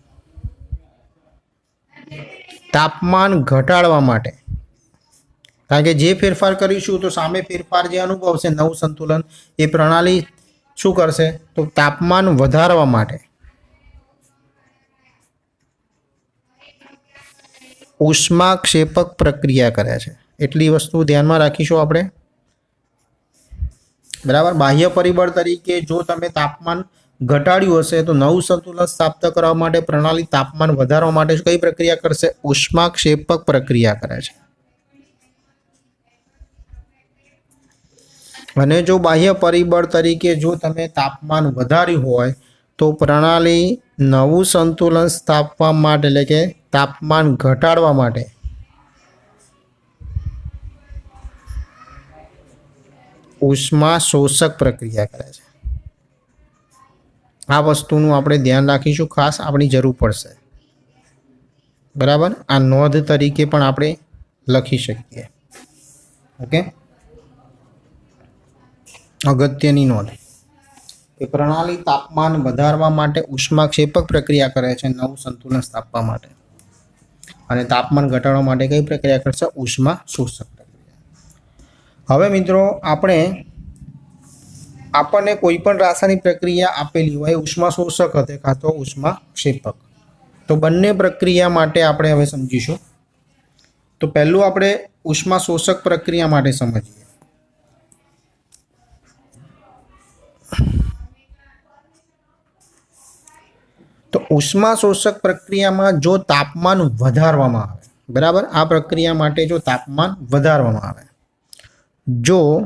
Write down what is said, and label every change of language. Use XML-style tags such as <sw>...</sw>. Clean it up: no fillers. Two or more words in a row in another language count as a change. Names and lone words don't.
<gu>તાપમાન ઘટાડવા માટે, કારણ કે જે ફેરફાર કરીશું તો સામે ફેરફાર જે અનુભવશે નવું સંતુલન એ પ્રણાલી શું કરશે તો તાપમાન વધારવા માટે ઉષ્માક્ષેપક પ્રક્રિયા કરે છે। એટલી વસ્તુ ધ્યાનમાં રાખીશું આપણે, बराबर। બાહ્ય પરિબળ તરીકે જો તમે તાપમાન ઘટાડ્યું હશે તો નવું સંતુલન સ્થાપિત કરવા માટે પ્રણાલી તાપમાન વધારવા માટે કઈ પ્રક્રિયા કરશે? ઉષ્માક્ષેપક પ્રક્રિયા કરે છે। અને જો બાહ્ય પરિબળ તરીકે જો તમે તાપમાન વધાર્યું હોય તો પ્રણાલી નવું સંતુલન સ્થાપવા માટે એટલે કે તાપમાન ઘટાડવા માટે ઉષ્મા શોષક પ્રક્રિયા કરે છે। આ વસ્તુનું આપણે ધ્યાન રાખીશું, ખાસ આપણી જરૂર પડશે, બરાબર। આ નોંધ તરીકે પણ આપણે લખી શકીએ। ओके, અગત્યની નોંધ કે પ્રણાલી તાપમાન વધારવા માટે ઉષ્માક્ષેપક પ્રક્રિયા કરે છે નવું સંતુલન સ્થાપવા માટે, અને તાપમાન ઘટાડવા માટે કઈ પ્રક્રિયા કરશે? ઉષ્મા શોષક પ્રક્રિયા। હવે મિત્રો, આપણે કોઈપણ રાસાયણિક પ્રક્રિયા આપેલી હોય ઉષ્મા શોષક હતે કાં તો ઉષ્માક્ષેપક, તો બંને પ્રક્રિયા માટે આપણે હવે સમજીશું। તો પહેલું આપણે ઉષ્મા શોષક પ્રક્રિયા માટે સમજીએ। તો ઉષ્મા શોષક પ્રક્રિયા માં જો તાપમાન વધારવામાં આવે, બરાબર, આ પ્રક્રિયા માટે જો તાપમાન વધારવામાં આવે, જો</gu>